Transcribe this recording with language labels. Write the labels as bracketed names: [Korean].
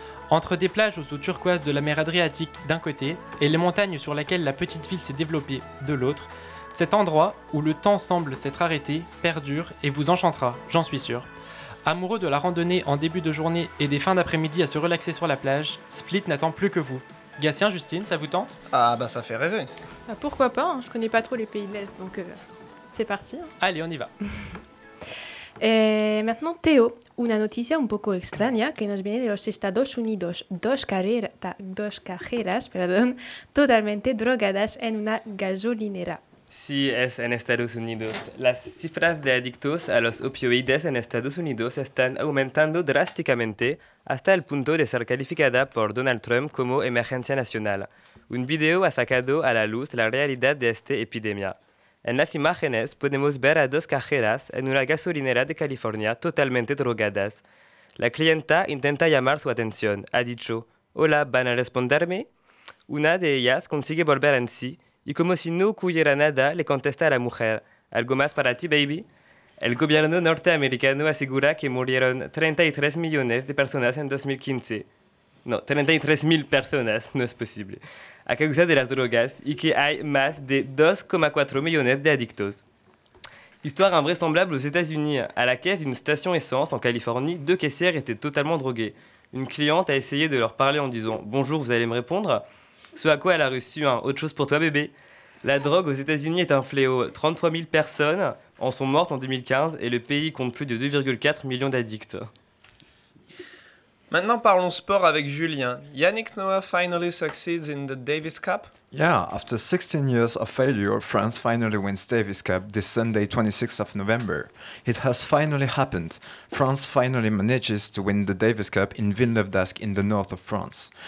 [French] Entre des plages aux eaux turquoises de la mer Adriatique d'un côté et les montagnes sur lesquelles la petite ville s'est développée de l'autre, cet endroit où le temps semble s'être arrêté perdure et vous enchantera, j'en suis sûr. Amoureux de la randonnée en début de journée et des fins d'après-midi à se relaxer sur la plage, Split n'attend plus que vous. Gatien, Justine, ça vous tente ? Ah bah ça fait rêver. Pourquoi pas, hein, je connais pas trop les pays de l'Est, donc c'est parti. Hein. Allez, on y va. Et maintenant, [Spanish] Théo, una noticia un poco extraña que nos viene de los Estados Unidos. Dos cajeras, totalmente drogadas en una gasolinera. Sí, es en Estados Unidos. Las cifras de adictos a los opioides en Estados Unidos están aumentando drásticamente hasta el punto de ser calificada por Donald Trump como emergencia nacional. Un video ha sacado a la luz la realidad de esta epidemia. En las imágenes podemos ver a dos cajeras en una gasolinera de California totalmente drogadas. La clienta intenta llamar su atención. Ha dicho, «Hola, ¿van a responderme?». Una de ellas consigue volver en sí, y como si no ocurriera nada, le contesta a la mujer, ¿algo más para ti, baby? El gobierno norteamericano asegura que murieron 33 millones de personas en 2015. No, 33 mil personas, no es posible. A causa de las drogas y que hay más de 2,4 millones de adictos. [French] Histoire invraisemblable aux États-Unis. À la caisse d'une station essence en Californie, deux caissières étaient totalement droguées. Une cliente a essayé de leur parler en disant, bonjour, vous allez me répondre ? Ce à quoi elle a reçu un « autre chose pour toi, bébé ». La drogue aux États-Unis est un fléau. 33 000 personnes en sont mortes en 2015 et le pays compte plus de 2,4 millions d'addicts. Maintenant parlons sport avec Julien. [English] Yannick Noah finally succeeds in the Davis Cup. Yeah, after 16 years of failure, France finally wins Davis Cup this Sunday 26th of November. It has finally happened. France finally manages to win the Davis Cup in Villeneuve-d'Ascq in the north of France.